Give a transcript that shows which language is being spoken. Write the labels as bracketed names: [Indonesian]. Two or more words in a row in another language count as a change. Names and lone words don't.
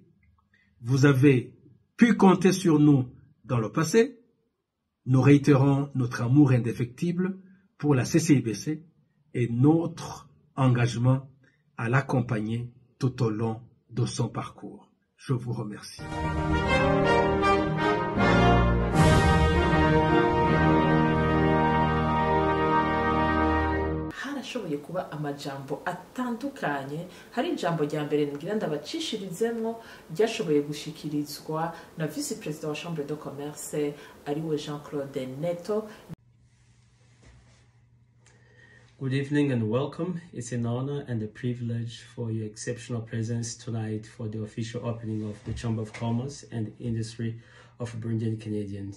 [French] Vous avez pu compter sur nous dans le passé. Nous réitérons notre amour indéfectible pour la CCIBC et notre engagement à l'accompagner tout au long de son parcours. Je vous remercie. [Rundi] harashoboye kuba amajambo atandukanye. Hari ijambo rya mbere ngira ndabacishirizemwo ryashoboye gushikirizwa na vice president wa Chambre de Commerce ariwe Jean-Claude Neto. [English] Good evening and welcome. It's an honor and a privilege for your exceptional presence tonight for the official opening of the Chamber of Commerce and Industry of Burundian Canadians.